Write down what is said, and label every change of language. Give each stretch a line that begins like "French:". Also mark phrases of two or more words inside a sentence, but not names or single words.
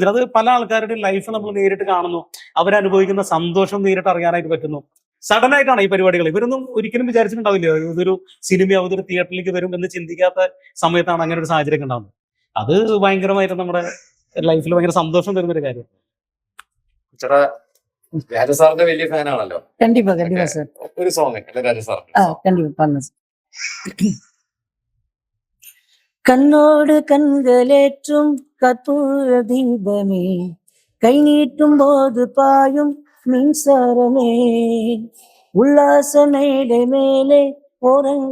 Malayalam: അത് പല ആൾക്കാരുടെ ലൈഫ് നമ്മൾ നേരിട്ട് കാണുന്നു, അവരനുഭവിക്കുന്ന സന്തോഷം നേരിട്ട് അറിയാനായിട്ട് പറ്റുന്നു. സഡൻ ആയിട്ടാണ് ഈ പരിപാടികൾ. ഇവരൊന്നും ഒരിക്കലും വിചാരിച്ചിട്ടുണ്ടാവില്ല ഇതൊരു സിനിമ ഇതൊരു തിയേറ്ററിലേക്ക് വരും എന്ന് ചിന്തിക്കാത്ത സമയത്താണ് അങ്ങനെ ഒരു സാഹചര്യം ഉണ്ടാകുന്നത്. അത് ഭയങ്കരമായിട്ട് നമ്മുടെ ലൈഫിൽ ഭയങ്കര സന്തോഷം തരുന്ന ഒരു കാര്യം. രാജസാറിന്റെ വലിയ ഫാനാണല്ലോ.
Tamil: கண்டிப்பா கண்டிப்பா சார்.
Malayalam: ഒരു സോങ് രാജസാർ.
Tamil: கண்டிப்பா பண்ணலாம். கண்ணோடு கண்களேற்றும் கற்பூர தீபமே, கை நீட்டும் போது பாயும் மின்சாரமே, உல்லாச மேடை மேலே ஓரங்க